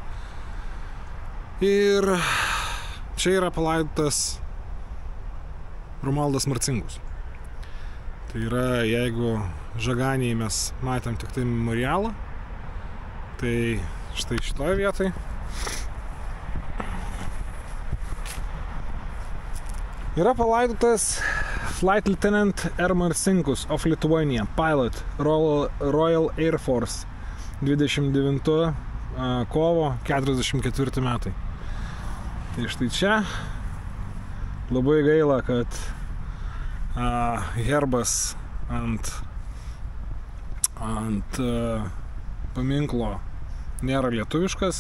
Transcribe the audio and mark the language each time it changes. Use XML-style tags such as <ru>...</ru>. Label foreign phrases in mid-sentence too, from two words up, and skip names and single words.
<lt>Ir čia yra palaidotas Romualdas Marcinkus. Tai yra, jeigu Žaganėje mes matėm tik tai memorialą, tai štai šitoje vietoje yra palaidotas</lt> <en>Flight Lieutenant</en> <lt>R.</lt> <en>Marcinkus of Lithuania, pilot, Royal Air Force, 29</en> <lt>kovo 44 metai. Tai štai čia labai gaila, kad herbas ant paminklo nėra lietuviškas.</lt>